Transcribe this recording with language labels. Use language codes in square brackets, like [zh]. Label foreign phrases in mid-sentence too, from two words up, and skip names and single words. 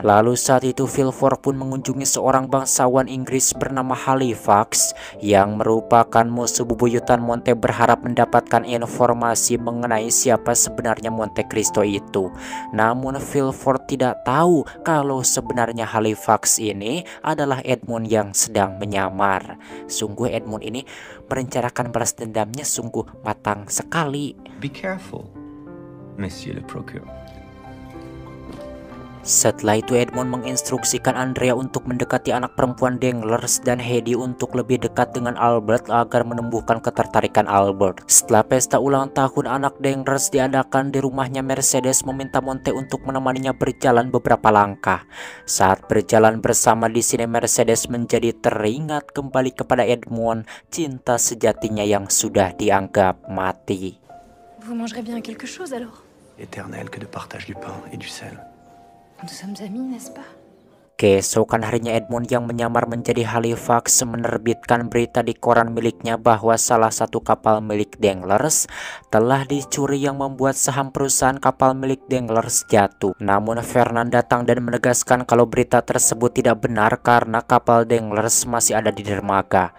[id] Lalu saat itu Villefort pun mengunjungi seorang bangsawan Inggris bernama Halifax yang merupakan musuh bebuyutan Monte, berharap mendapatkan informasi mengenai siapa sebenarnya Monte Cristo itu. Namun Villefort tidak tahu kalau sebenarnya Halifax ini adalah Edmond yang sedang menyamar. Sungguh Edmond ini merencanakan balas dendamnya sungguh matang sekali. [en] Be careful, [fr] Monsieur le Procureur. [id] Setelah itu Edmond menginstruksikan Andrea untuk mendekati anak perempuan Danglars dan Heidi untuk lebih dekat dengan Albert agar menumbuhkan ketertarikan Albert. Setelah pesta ulang tahun anak Danglars diadakan di rumahnya, Mercedes meminta Monte untuk menemaninya berjalan beberapa langkah. Saat berjalan bersama di sini, Mercedes menjadi teringat kembali kepada Edmond, cinta sejatinya yang sudah dianggap mati. [fr] Vous mangerez bien quelque chose alors? éternel que de partage du pain et du sel. Nous sommes amis, n'est-ce pas? [id] Keesokan harinya Edmond yang menyamar menjadi Halifax menerbitkan berita di koran miliknya bahwa salah satu kapal milik Danglars telah dicuri yang membuat saham perusahaan kapal milik Danglars jatuh. Namun Fernand datang dan menegaskan kalau berita tersebut tidak benar karena kapal Danglars masih ada di dermaga.